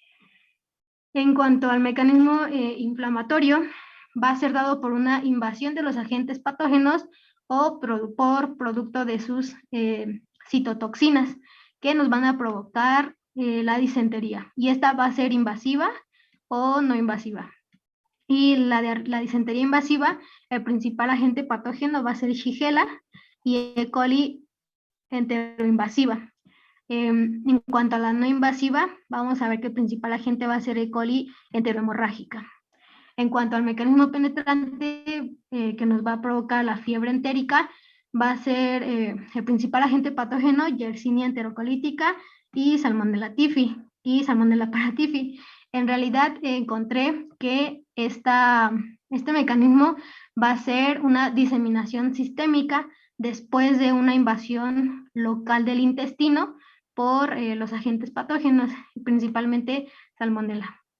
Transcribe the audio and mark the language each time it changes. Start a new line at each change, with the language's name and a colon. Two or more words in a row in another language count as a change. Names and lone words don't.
Spanish: En cuanto al mecanismo inflamatorio, va a ser dado por una invasión de los agentes patógenos o por producto de sus citotoxinas que nos van a provocar la disentería. Y esta va a ser invasiva o no invasiva. Y la disentería invasiva, el principal agente patógeno va a ser Shigella y E. coli enteroinvasiva. En cuanto a la no invasiva, vamos a ver que el principal agente va a ser E. coli enterohemorrágica. En cuanto al mecanismo penetrante que nos va a provocar la fiebre entérica, va a ser el principal agente patógeno Yersinia enterocolítica y Salmonella typhi y Salmonella paratyphi. En realidad encontré que este mecanismo va a ser una diseminación sistémica después de una invasión local del intestino por los agentes patógenos, principalmente Salmonella.